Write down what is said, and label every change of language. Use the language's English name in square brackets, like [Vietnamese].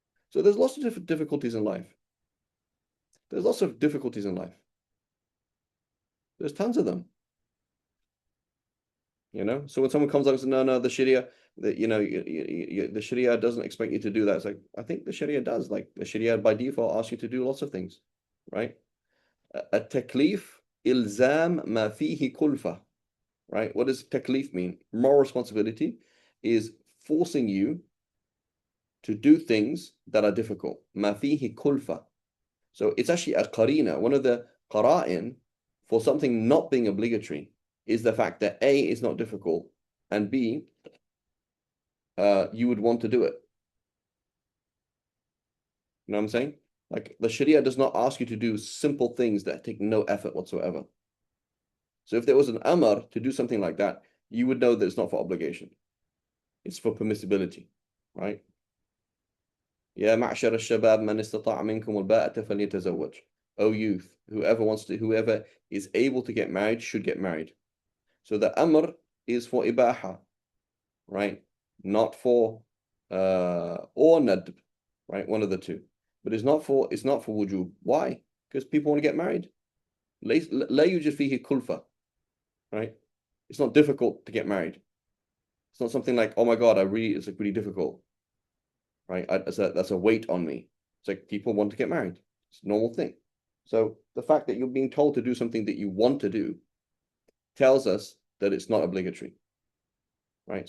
[English] So there's lots of different difficulties in life. There's lots of difficulties in life. There's tons of them, you know? So when someone comes up and says, no, the Sharia, the Sharia doesn't expect you to do that. It's like, I think the Sharia does. Like the Sharia by default asks you to do lots of things, right? [Arabic] التكليف إلزام ما فيه كلفة, [English] right? What does taklif mean? Moral responsibility is forcing you to do things that are difficult. [Arabic] ما فيه كلفة. [English] So it's actually a qarina. One of the qara'in for something not being obligatory is the fact that A, is not difficult, and B, you would want to do it. You know what I'm saying? Like the Sharia does not ask you to do simple things that take no effort whatsoever. So if there was an amr to do something like that, you would know that it's not for obligation. It's for permissibility, right? [Arabic] يا معشر الشباب من استطاع منكم الباءة فليتزوج. [English] O youth, whoever is able to get married should get married. So the amr is for ibaha, right? Not for or nadb, right? One of the two. But it's not for wujub. Why? Because people want to get married. [Arabic] لا يوجد فيه كلفة, [English] right? It's not difficult to get married. It's not something like, oh my God, it's like really difficult, right? That's a weight on me. It's like people want to get married. It's a normal thing. So the fact that you're being told to do something that you want to do tells us that it's not obligatory, right?